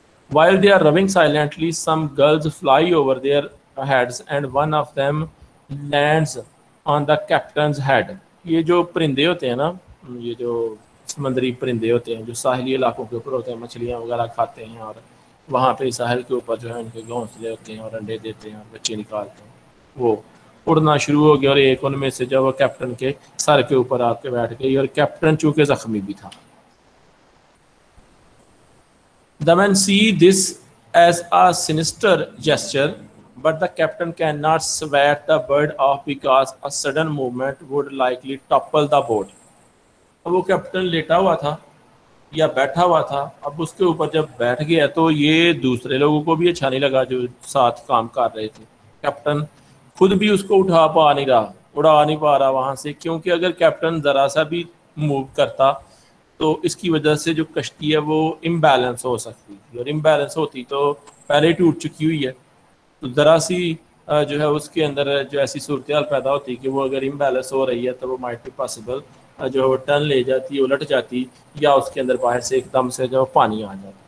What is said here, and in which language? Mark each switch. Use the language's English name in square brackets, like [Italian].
[English] While they are rowing silently, some gulls fly over their heads and one of them lands on the captain's head. [Urdu] یہ جو پرندے ہوتے ہیں نا, یہ جو سمندری پرندے ہوتے ہیں جو ساحلی علاقوں کے اوپر ہوتے ہیں, مچھلیاں وغیرہ کھاتے ہیں, اور وہاں پہ ساحل کے اوپر جو ہے ان کے گھونسلے ہوتے ہیں اور انڈے دیتے ہیں اور بچے نکالتے ہیں, وہ اڑنا شروع ہو گیا, اور ایک ان میں سے جب وہ کیپٹن کے سر کے اوپر آ کے بیٹھ گئی, اور کیپٹن چونکہ زخمی بھی تھا. [English] The men see this as a sinister gesture, but the captain cannot sweat the bird off because a sudden movement would likely topple the boat. [Urdu] اب وہ کیپٹن لیٹا ہوا تھا یا بیٹھا ہوا تھا, اب اس کے اوپر جب بیٹھ گیا تو یہ دوسرے لوگوں کو بھی اچھا نہیں لگا جو ساتھ کام کر رہے تھے. کیپٹن خود بھی اس کو اٹھا پا نہیں رہا, اڑا نہیں پا رہا وہاں سے, کیونکہ اگر کیپٹن ذرا سا بھی موو کرتا تو اس کی وجہ سے جو کشتی ہے وہ امبیلنس ہو سکتی تھی, اور امبیلنس ہوتی تو پہلے ٹوٹ چکی ہوئی ہے, تو ذرا سی جو ہے اس کے اندر جو ایسی صورتحال پیدا ہوتی کہ وہ اگر امبیلنس ہو رہی ہے تو وہ مائٹ بی پاسبل جو ہے وہ ٹرن لے جاتی, الٹ جاتی, یا اس کے اندر باہر سے ایک دم سے جو پانی آ جاتا.